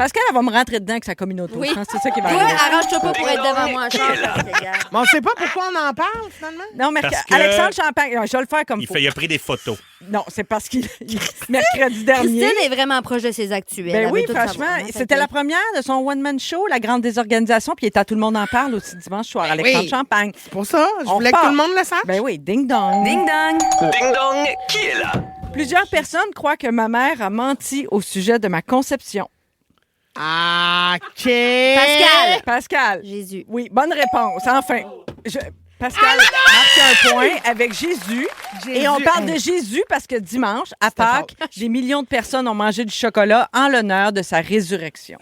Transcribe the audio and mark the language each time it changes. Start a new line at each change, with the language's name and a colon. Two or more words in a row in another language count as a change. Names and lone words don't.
French: Pascal, elle va me rentrer dedans avec sa communauté. Oui. Je pense que c'est ça qui va Toi, arriver. arrange-toi pas pour être devant moi en char. Mais on sait pas pourquoi on en parle, finalement. Non, mais Parce que- Alexandre Champagne, je vais le faire comme il faut. Il a pris des photos. Non, c'est parce qu'il mercredi dernier. Christine est vraiment proche de ses actuels. Ben Elle oui, veut tout franchement, savoir, hein, fait c'était que- la première de son one-man show, La Grande Désorganisation, puis il était à Tout le monde en parle aussi dimanche soir, Alexandre oui. Champagne. C'est pour ça, je On voulais que repart. tout le monde le sache. Ben oui, ding-dong. Ding dong. Ding dong, qui est là? Plusieurs personnes croient que ma mère a menti au sujet de ma conception. OK. Pascal. Jésus. Oui, bonne réponse. Enfin. Pascal marque un point avec Jésus. Et on parle de Jésus parce que dimanche, à Pâques, des millions de personnes ont mangé du chocolat en l'honneur de sa résurrection.